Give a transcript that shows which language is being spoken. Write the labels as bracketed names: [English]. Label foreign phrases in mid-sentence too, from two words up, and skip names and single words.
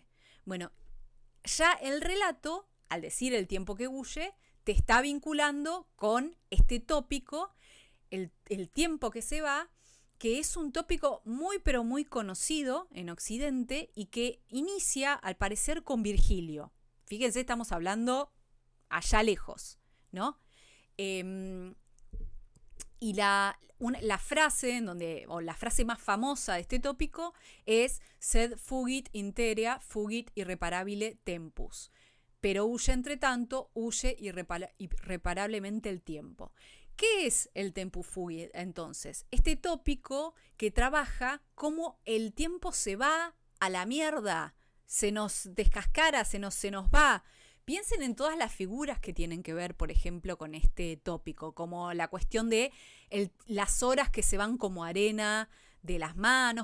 [Spanish] Bueno, ya el relato, al decir el tiempo que huye, te está vinculando con este tópico, el tiempo que se va, que es un tópico muy pero muy conocido en Occidente y que inicia al parecer con Virgilio. Fíjense, estamos hablando allá lejos, ¿no? Y la frase en donde, o la frase más famosa de este tópico es [Latin] sed fugit interea, fugit irreparabile tempus. [Spanish] Pero huye entre tanto, huye irreparablemente el tiempo. ¿Qué es el [Latin] tempus fugit [Spanish] entonces? Este tópico que trabaja cómo el tiempo se va a la mierda, se nos descascara, se nos va. Piensen en todas las figuras que tienen que ver, por ejemplo, con este tópico, como la cuestión de las horas que se van como arena de las manos.